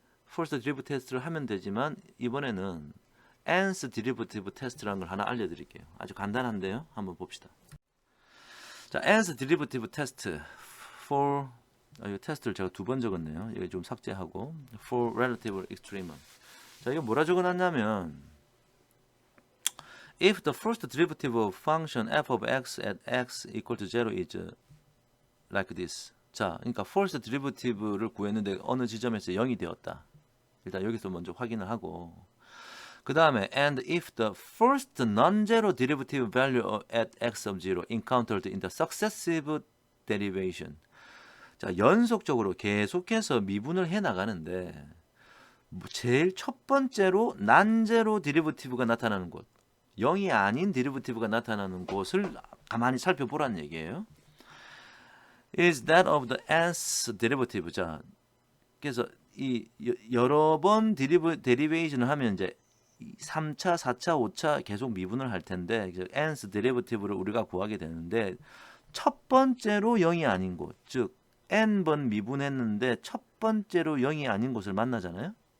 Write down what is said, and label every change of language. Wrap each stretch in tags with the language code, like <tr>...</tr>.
<ko>first derivative 테스트를 하면 되지만 이번에는 nth derivative 테스트라는 걸 하나 알려드릴게요. 아주 간단한데요. 한번 봅시다. 자, nth derivative 테스트 for 이 테스트를 제가 두 번 적었네요. 이거 좀 삭제하고 for relative extremum. 자, 이거 뭐라 적어놨냐면</ko> <en>if the first derivative of function f of x at x equal to 0 is like this.</en> <ko>자, 그러니까 first derivative를 구했는데 어느 지점에서 0이 되었다. 일단 여기서 먼저 확인을 하고 그 다음에</ko> <en>and if the first non-zero derivative value at x of 0 encountered in the successive derivation.</en> <ko>자, 연속적으로 계속해서 미분을 해 나가는데 제일 첫 번째로 난제로 데리버티브가 나타나는 곳, 0이 아닌 데리버티브가 나타나는 곳을 가만히 살펴보라는 얘기예요.</ko> <en>is that of the nth derivative.</en> <ko>자, 그래서 이 여러 번 데리베이션을 하면 이제 3차, 4차, 5차 계속 미분을 할 텐데 nth derivative를 우리가 구하게 되는데 첫 번째로 0이 아닌 곳, 즉 n번 미분했는데 첫 번째로 0이 아닌 곳을 만나잖아요.</ko>